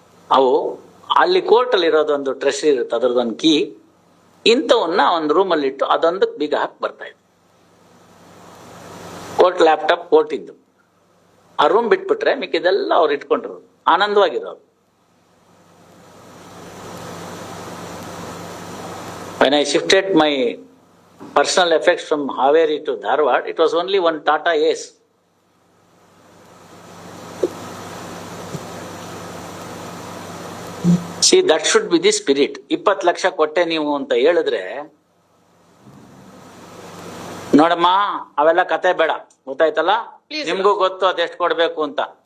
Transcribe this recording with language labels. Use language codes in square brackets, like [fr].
[kn] ಅವು ಅಲ್ಲಿ ಕೋರ್ಟ್ ಅಲ್ಲಿ ಇರೋದೊಂದು ಟ್ರೆಷರಿ ಇರುತ್ತೆ, ಅದರದೊಂದು ಕೀ. ಇಂಥವನ್ನ ಒಂದು ರೂಮಲ್ಲಿ ಇಟ್ಟು ಅದೊಂದಕ್ಕೆ ಬೀಗ ಹಾಕಿ ಬರ್ತಾ ಇತ್ತು. ಕೋರ್ಟ್ ಲ್ಯಾಪ್ಟಾಪ್ ಕೋರ್ಟ್ ಇದ್ದು, ಆ ರೂಮ್ ಬಿಟ್ಬಿಟ್ರೆ ಮಿಕ್ಕಿದೆಲ್ಲ ಅವ್ರು ಇಟ್ಕೊಂಡಿರೋರು, ಆನಂದವಾಗಿರೋರು. [en] When I shifted my personal effects from Haveri to Dharwad, it was only one Tata Ace. See, that should be the spirit. [kn] 20 lakh ಕೊಟ್ಟೆ ನೀವು ಅಂತ ಹೇಳಿದ್ರೆ, ನೋಡಮ್ಮ ಅವೆಲ್ಲ ಕತೆ ಬೇಡ, ಗೊತ್ತಾಯ್ತಲ್ಲ? ನಿಮ್ಗೂ ಗೊತ್ತು ಅದೆಷ್ಟು ಕೊಡ್ಬೇಕು ಅಂತ.